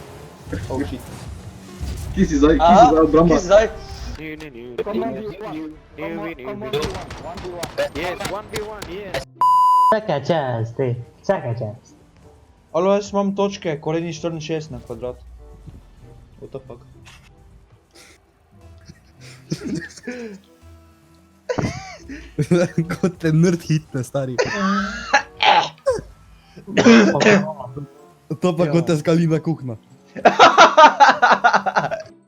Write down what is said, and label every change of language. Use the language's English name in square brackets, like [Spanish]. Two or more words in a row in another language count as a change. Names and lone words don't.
[English] Oh shit. [Slovenian] Kje si zdaj, obramba? Kje si zdaj? Čakaj čas, ti. Čakaj čas. Alo, jaz imam točke, koreni 64 na kvadrat. [English] What the fuck? [Slovenian] Kot te nerd hitne, stari. To pa kot te skalina kuhna.